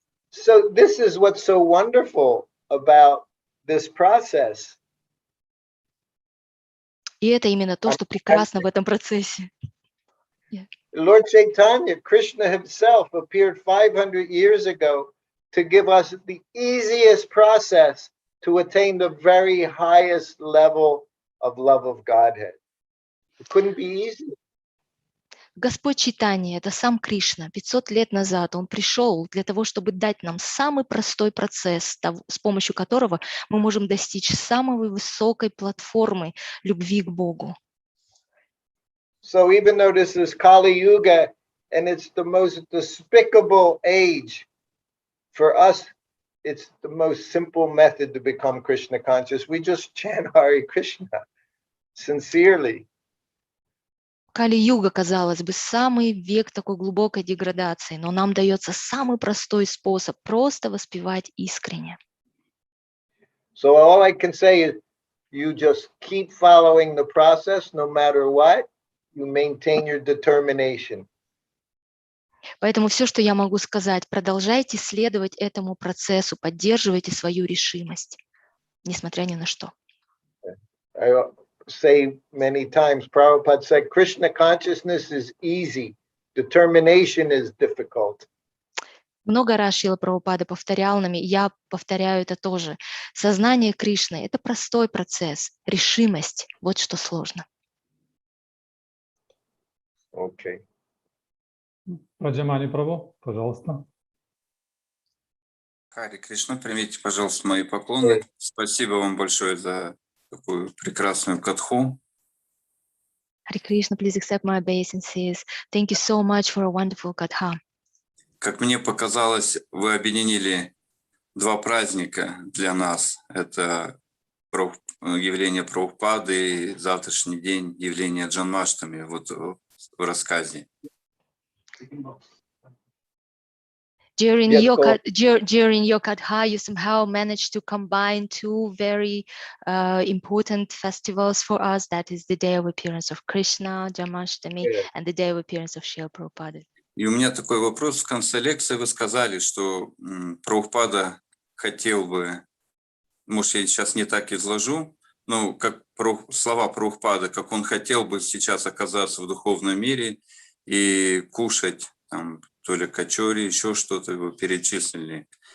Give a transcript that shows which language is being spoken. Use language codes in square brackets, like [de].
[en] So this is what's so wonderful about this process. [ru] И это именно то, что прекрасно в этом процессе. [en] Lord Chaitanya, Krishna himself appeared 500 years ago to give us the easiest process to attain the very highest level of love of Godhead. It couldn't be easy. [ru] Господь Чайтанья, это сам Кришна, 500 лет назад он пришел для того, чтобы дать нам самый простой процесс, с помощью которого мы можем достичь самой высокой платформы любви к Богу. [en] So even though this is Kali Yuga and it's the most despicable age, for us, it's the most simple method to become Krishna conscious. We just chant Hare Krishna sincerely. [ru] Кали-юга, казалось бы, самый век такой глубокой деградации, но нам дается самый простой способ просто воспевать искренне. [en] So all I can say is you just keep following the process no matter what, you maintain your determination. [ru] Поэтому все, что я могу сказать, продолжайте следовать этому процессу, поддерживайте свою решимость, несмотря ни на что. [en] I say many times, Prabhupada said, Krishna consciousness is easy, determination is difficult. [ru] Много раз Шрила Прабхупада повторял нам, и я повторяю это тоже. Сознание Кришны – это простой процесс, решимость – вот что сложно. [en] Okay. [ru] Раджамани Прабху, пожалуйста. Хари Кришна, примите, пожалуйста, мои поклоны. Спасибо вам большое за такую прекрасную катху. [en] Hare Krishna, please accept my obeisances. Thank you so much for a wonderful katha. [ru] Как мне показалось, вы объединили два праздника для нас. Это явление Прабхупады и завтрашний день явления Джанмаштами вот в рассказе. [en] During your katha, you somehow managed to combine two very important festivals for us. That is the day of appearance of Krishna, Janmashtami, and the day of appearance of Srila Prabhupada. [ru] И у меня такой вопрос. В конце лекции вы сказали, что Прабхупада хотел бы, может, я сейчас не так изложу, но как слова Прабхупады, как он хотел бы сейчас оказаться в духовном мире и кушать там, то ли качори, еще что-то его перечислили.